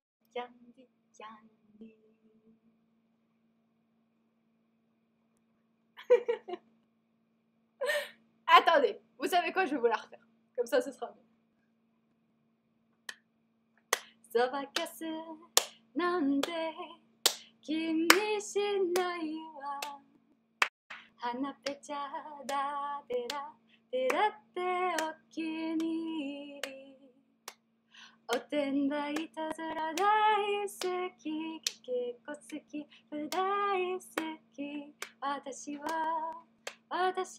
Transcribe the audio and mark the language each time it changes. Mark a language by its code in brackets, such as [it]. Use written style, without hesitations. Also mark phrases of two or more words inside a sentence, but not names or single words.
[fr] Candy, Candy. Attendez, vous savez quoi, je vais vous la refaire. Comme ça, ce sera mieux. [ja] そばかすなんて気にしないわ花ぺちゃだてらてらってお気に入りおてんばいたずら大好きかけっこ好き大好き私はキャン